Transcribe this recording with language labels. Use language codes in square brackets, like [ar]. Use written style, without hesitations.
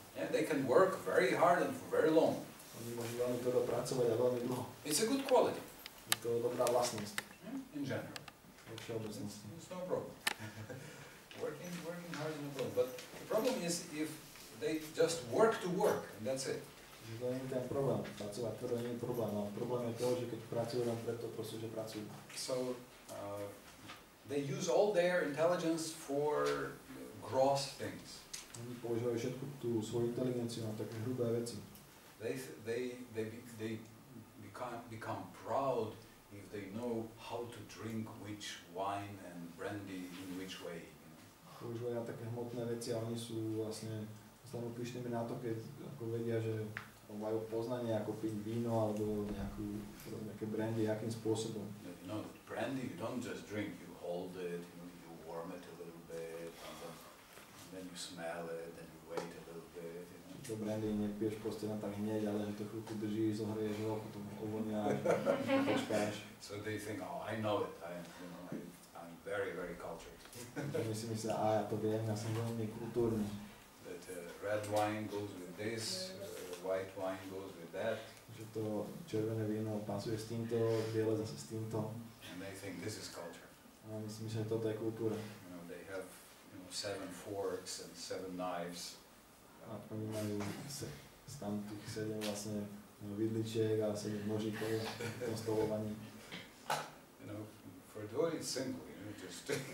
[en] Yeah, they can work very hard and for very long. [sk] Oni môžu veľmi tvrdo pracovať a veľmi dlho. [en] It's a good quality. [sk] Je to dobrá vlastnosť. [en] In general. [sk] Vo všeobecnosti. [en] It's no problem. working hard is no problem. But the problem is if they just work to work, and that's it. [sk] Že to nie je ten problém. Pracovať tvrdo nie je problém. No, problém je to, že keď pracujú len preto, proste, že pracujú. [en] So they use all their intelligence for gross things. [sk] Oni používajú všetku tú svoju inteligenciu na také hrubé veci. [en] They become proud if they know how to drink which wine and brandy in which way. [sk] Používajú na také hmotné veci a oni sú vlastne stanú pyšnými na to, keď ako vedia, že majú poznanie, ako piť víno alebo nejaké brandy, akým spôsobom. [en] You know, brandy you don't just drink, you hold it, you warm it a little bit, and then you smell it, and you wait a little bit. [sk] To brandy nepiješ proste na tak hneď, ale že to chvíľku drží, zohrieš ho, potom uvoňáš, počkáš. [en] So they think, oh, I know it, I'm very, very cultured. [sk] Oni si myslia, ja to viem, ja som veľmi kultúrny. [en] That red wine goes with this, white wine goes with that. [sk] Že to červené víno pasuje s týmto, biele zase s týmto. [en] And they think this is culture. [sk] A oni si myslia, že toto je kultúra. [en] You know, they have 7 forks and 7 knives. [sk] A oni majú tam tých 7 vlastne vidličiek a 7 nožíkov v tom stolovaní. [en] You know, for devotee it's simple, you know, just